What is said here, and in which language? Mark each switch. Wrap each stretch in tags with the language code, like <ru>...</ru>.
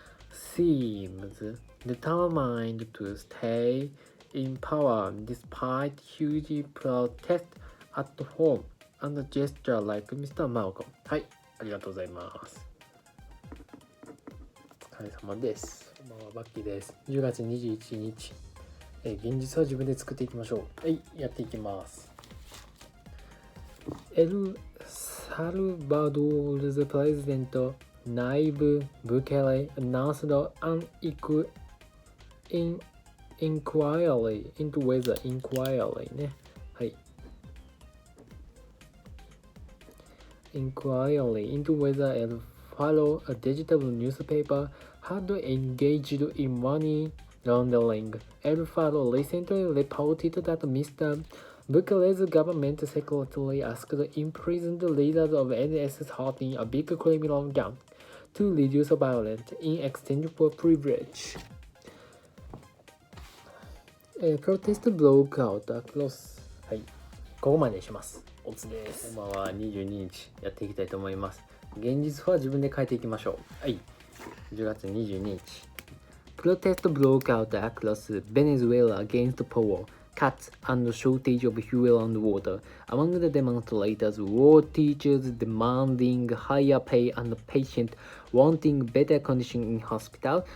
<en>Seems determined to stay in power despite huge protests at home and gesture like Mr. Malcolm.</en> <ja>はい、ありがとうございます。お疲れ様です。こんばんは、バッキーです。 10月21日、現実は自分で作っていきましょう。はい、やっていきます。</ja> <en>エルサルバドールズプレジデントナイブ・ブケレ announced an inquiry into whether inquiry ね。</en> <ja>はい。</ja> <en>Inquiry into whether El Faro, a digital newspaper, had engaged in money laundering. El Faro recently reported that Mr. Bukele's government secretly asked imprisoned leaders of NS-13, a big criminal gang, to reduce violence in exchange for privilege. A protest broke out across.</en> <ja>はい、ここまでにします。おつです。こんばんは、22日やっていきたいと思います。現実は自分で変えていきましょう。はい、10月22日。</ja> <en>Protest broke out across Venezuela against power cuts and shortage of fuel and water. Among the demonstrators were teachers demanding higher pay and patients wanting better conditions in hospital.</en>